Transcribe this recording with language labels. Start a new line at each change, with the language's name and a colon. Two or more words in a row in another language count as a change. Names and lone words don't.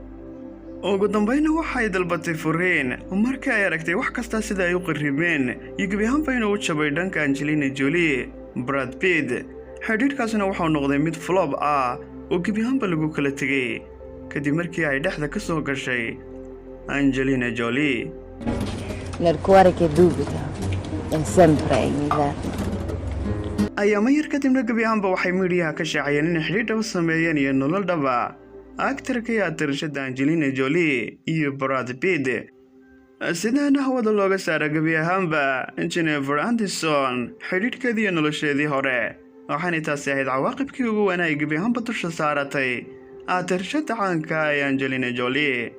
Somali: ugu dambeyn waxay dalbatay furiin markii ay aragtay wax kasta sida ay u qaribeen iyo gabi ahaanba inuu u jabay dhanka Angelina Jolie Brad Pitt xiriirkaasina wuxuu noqday mid flop ah oo gabi ahaanba lagu kala tegay kadib markii ay dhexda ka soo gashay Angelina Jolie
Italian: nel cuore che dubita è sempre inverno
Somali: ayaama yar kadibna gabi ahaanba waxay miidiyaha ka shaaciyeen in xiriir dhaba sameeyeen iyo nolol dhaba aktarka iyo tirshada Angelina Jolie iyo Brad Pitt sidaan hawada looga saaray gabi ahaanba Jennifer Aniston xiriirkeedii iyo nolosheedii hore waxaana taasi ahayd cawaaqibkii ugu wanaagsan gabi ahaanba dusha saaratay tirshada caanka ah Angelina Jolie